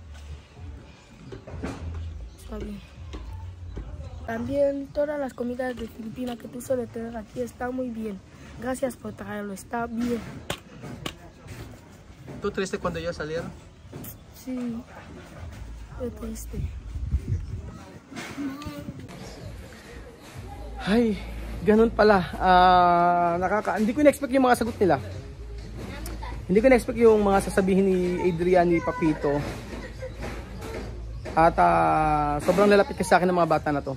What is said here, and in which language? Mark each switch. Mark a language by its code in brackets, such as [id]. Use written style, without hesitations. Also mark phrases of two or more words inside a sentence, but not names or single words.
[es] Está bien. También todas las comidas de Filipinas que tú sueles tener aquí están muy bien. Gracias por traerlo, está bien. ¿Tú triste cuando yo salieron? Sí, es triste. [tl] Ay, ganun pala. Hindi ko na-expect yung mga sagot nila. Hindi ko na-expect yung mga sasabihin ni Adrian, ni Papito. At sobrang lalapit kasi sa akin ng mga bata na to.